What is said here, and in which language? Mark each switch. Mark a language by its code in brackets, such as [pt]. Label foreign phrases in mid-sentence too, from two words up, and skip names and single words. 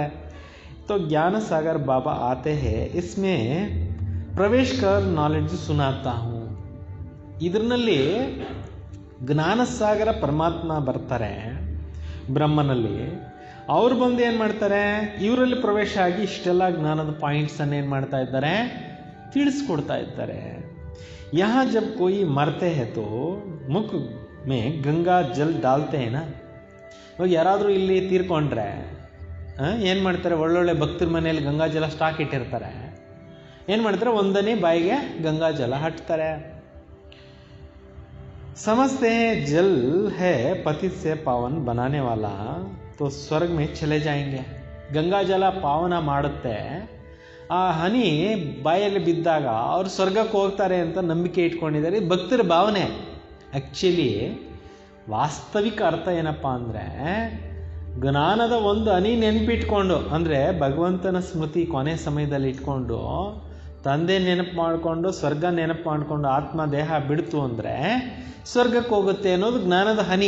[hi] तो ज्ञान सागर बाबा आते हैं, इसमें प्रवेश कर नॉलेज सुनाता हूँ. [kn] ಇದರಲ್ಲಿ ಜ್ಞಾನಸಾಗರ ಪರಮಾತ್ಮ ಬರ್ತಾರೆ ಬ್ರಹ್ಮನಲ್ಲಿ. ಅವ್ರು ಬಂದು ಏನು ಮಾಡ್ತಾರೆ? ಇವರಲ್ಲಿ ಪ್ರವೇಶ ಆಗಿ ಇಷ್ಟೆಲ್ಲ ಜ್ಞಾನದ ಪಾಯಿಂಟ್ಸನ್ನು ಏನು ಮಾಡ್ತಾ ಇದ್ದಾರೆ? ತಿಳಿಸ್ಕೊಡ್ತಾ ಇದ್ದಾರೆ. [hi] यहाँ जब कोई मरते हैं तो मुख में गंगा जल डालते हैं ना. [kn] ಇವಾಗ ಯಾರಾದರೂ ಇಲ್ಲಿ ತೀರ್ಕೊಂಡ್ರೆ ಏನು ಮಾಡ್ತಾರೆ? ಒಳ್ಳೊಳ್ಳೆ ಭಕ್ತರ ಮನೆಯಲ್ಲಿ ಗಂಗಾ ಜಲ ಸ್ಟಾಕ್ ಇಟ್ಟಿರ್ತಾರೆ. ಏನು ಮಾಡ್ತಾರೆ? ಒಂದನೇ ಬಾಯಿಗೆ ಗಂಗಾ ಜಲ ಹಟ್ತಾರೆ. [hi] समझते हैं जल है पतित से पावन बनाने वाला, तो स्वर्ग में चले जाएंगे. [kn] ಗಂಗಾ ಜಲ ಪಾವನ ಮಾಡುತ್ತೆ. ಆ ಹನಿ ಬಾಯಲ್ಲಿ ಬಿದ್ದಾಗ ಅವರು ಸ್ವರ್ಗಕ್ಕೆ ಹೋಗ್ತಾರೆ ಅಂತ ನಂಬಿಕೆ ಇಟ್ಕೊಂಡಿದ್ದಾರೆ. ಭಕ್ತರ ಭಾವನೆ. ಆ್ಯಕ್ಚುಲಿ ವಾಸ್ತವಿಕ ಅರ್ಥ ಏನಪ್ಪ ಅಂದರೆ, ಜ್ಞಾನದ ಒಂದು ಹನಿ ನೆನಪಿಟ್ಕೊಂಡು, ಅಂದರೆ ಭಗವಂತನ ಸ್ಮೃತಿ ಕೊನೆ ಸಮಯದಲ್ಲಿ ಇಟ್ಕೊಂಡು, ತಂದೆ ನೆನಪು ಮಾಡಿಕೊಂಡು, ಸ್ವರ್ಗ ನೆನಪು ಮಾಡಿಕೊಂಡು ಆತ್ಮ ದೇಹ ಬಿಡ್ತು ಅಂದರೆ ಸ್ವರ್ಗಕ್ಕೆ ಹೋಗುತ್ತೆ ಅನ್ನೋದು ಜ್ಞಾನದ ಹನಿ.